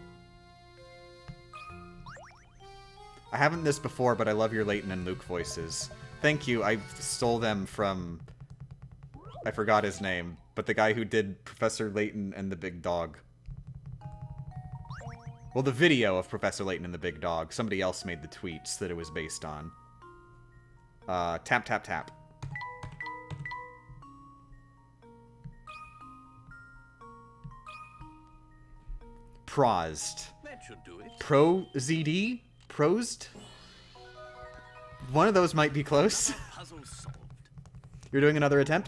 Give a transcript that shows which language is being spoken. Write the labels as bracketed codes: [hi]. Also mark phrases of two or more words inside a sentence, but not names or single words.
[en] I haven't this before, but I love your Layton and Luke voices. Thank you. I stole them from... I forgot his name, but the guy who did Professor Layton and the Big Dog. Well, the video of Professor Layton and the Big Dog. Somebody else made the tweets that it was based on. Tap, tap, tap. Prosed. That should do it. Pro-ZD? Prosed? One of those might be close. Puzzle solved. You're doing another attempt?